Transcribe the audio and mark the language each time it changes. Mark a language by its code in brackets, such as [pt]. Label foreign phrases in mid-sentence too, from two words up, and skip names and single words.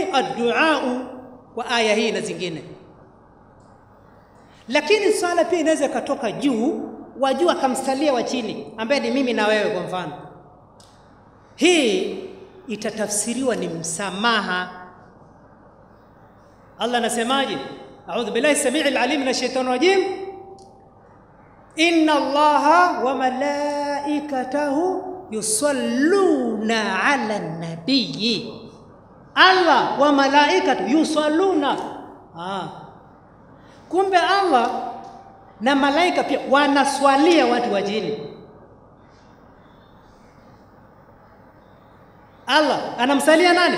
[sw] Ad-du'a, kwa aya hii na zingine. Lakini swala pia inaweza katoka juu, wa juu akamsalia wa chini, ambaye ni mimi na wewe kwa mfano. Hii itatafsiriwa ni msamaha. Allah anasemaje? [ar] أعوذ بالله السميع العليم من الشيطان الرجيم إن الله وملائكته يصلون على النبي. الله وملائكة يصلون. [sw] Kumbe Allah na malaika pia wanaswalia watu wa jini. Allah anamsalia nani?